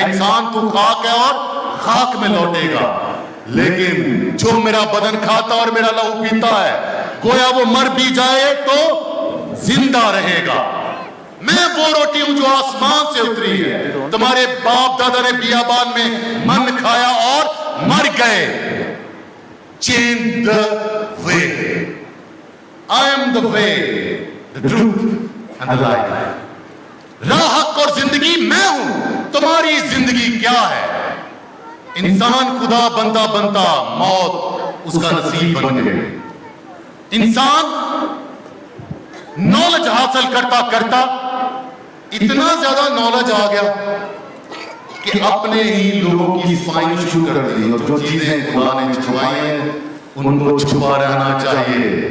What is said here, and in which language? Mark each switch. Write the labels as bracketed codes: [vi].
[hi] इंसान तू खाक है और खाक में लौटेगा, लेकिन जो मेरा बदन खाता और मेरा लहू पीता है, गोया वो मर भी जाए तो जिंदा रहेगा। मैं वो रोटी हूं जो आसमान से उतरी है। तुम्हारे बाप दादा ने बियाबान में मन खाया और मर गए। [en] Change the way. I am the way, the truth and the life. [hi] राह, हक और जिंदगी मैं हूं। तुम्हारी जिंदगी क्या है? इंसान खुदा बनता बनता मौत उसका नसीब बन गई। इंसान नॉलेज हासिल करता करता इतना ज्यादा नॉलेज आ गया कि अपने ही लोगों की फाइन शुरू कर दी, और जो चीजें खुदा ने छुपाई हैं उनको छुपा रहना चाहिए।